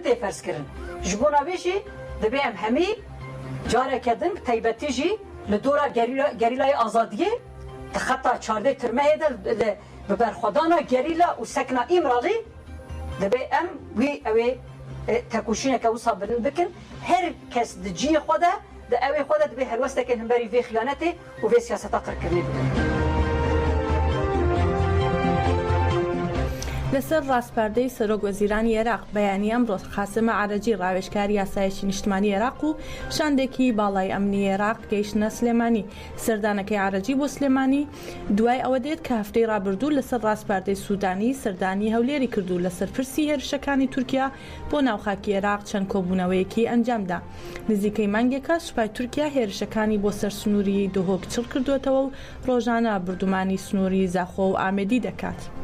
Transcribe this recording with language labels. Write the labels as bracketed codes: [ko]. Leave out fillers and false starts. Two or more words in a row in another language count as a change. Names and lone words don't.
[ku] تفرس کرن جبوناویشی دبی ام همی جاره کدن تیبتی جی لدورا گریلای آزادیه خطا چارده ترمه ده ببرخودانا گریلا و سکنا ایمرالی دبی ام وی اوی تکوشینه که وصا برن بکن هر کس دجی خوده ده اوی خوده دبی هر وسته که هم بری وی خیانته و وی سیاستا قرکرنی بکن [ckb] لەسەر ڕاستپاردەی سەرۆک وەزیرانی عێراق بەیانی ئەمڕۆ خاسمە عەرەجی ڕاوێژکاری یاسایەکی نیشتمانی عێراق و شاندێکی باڵای ئەمنی عێراق گەیشتنە سلێمانی سەردانەکەی عەرەجی بۆ سلێمانی دوای ئەوە دێت کە هەفتەی ڕابردوو لەسەر ڕاستپاردەی سوودانی سەردانی هەولێری کردو لەسەر پرسی هێرشەکانی تورکیا بۆ ناوخاکی عێراق چەند کۆبوونەوەیەکی ئەنجامدا نزیکەی مانگێکە سوپای تورکیا هێرشەکانی بۆ سەر سنووری دۆهۆک چڵ کردوێتەوە و ڕۆژانە بردومانی سنووری زاخۆ و ئامێدی دەکات.